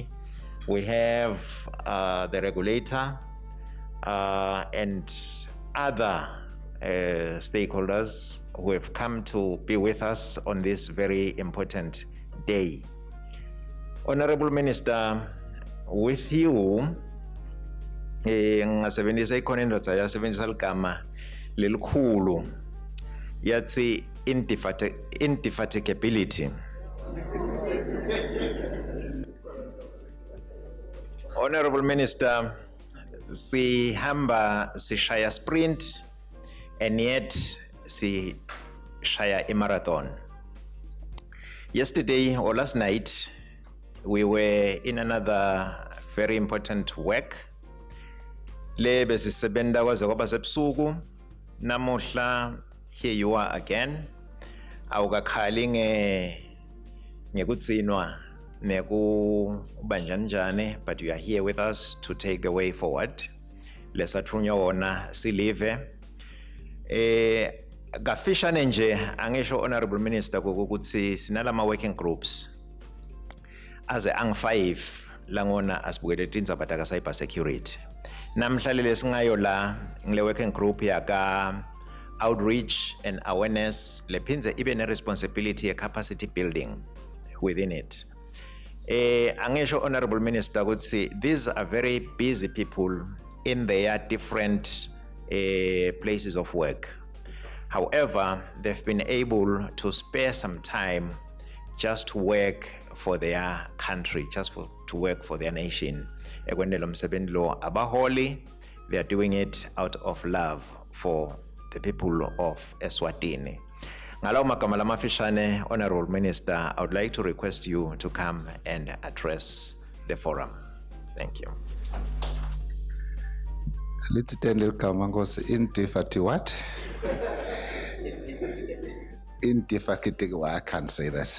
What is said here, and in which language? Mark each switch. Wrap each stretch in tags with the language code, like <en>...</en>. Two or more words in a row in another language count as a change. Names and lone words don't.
<en>We have the regulator and other stakeholders who have come to be with us on this very important day. Honorable Minister, with you,</en> <ss>ngasebenzisa ikhona indoda yasebenzisa ligama lelikhulu yathi indefatigability.</ss> <en>Honorable Minister,</en> <ss>sihamba sishaya sprint and yet sishaya marathon.</ss> <en>Yesterday or last night, we were in another very important work.</en> <ss>Le besisebenda kwaze kwaba sebusuku. Namuhla,</ss> <en>here you are again.</en> <ss>Awukakhali ngekutsinwa nekubanjanjane,</ss> <en>but you are here with us to take the way forward.</en> <ss>Lesathunywa wona silive. Gafishane nje angisho</ss> <en>Honorable Minister</en> <ss>ukuthi sinalama</ss> <en>working groups</en> <ss>aze ang5 langona asibukele tindzaba taka cybersecurity. Namhlanje lesingayo la ngile</ss> <en>working group</en> <ss>yaka</ss> <en>outreach and awareness</en> <ss>lephinze ibe ne responsibility ye</ss> <en>capacity building within it. Angisho Honorable Minister ukuthi these are very busy people in their different places of work. However, they've been able to spare some time just to work for their country, to work for their nation. Abaholi, they are doing it out of love for the people of Eswatini.</en> <ss>Ngalawo magama lamafishane,</ss> <en>Honorable Minister, I would like to request you to come and address the forum. Thank you. Let's tend to come and go intifati what? Intifakiti, I can't say that.</en>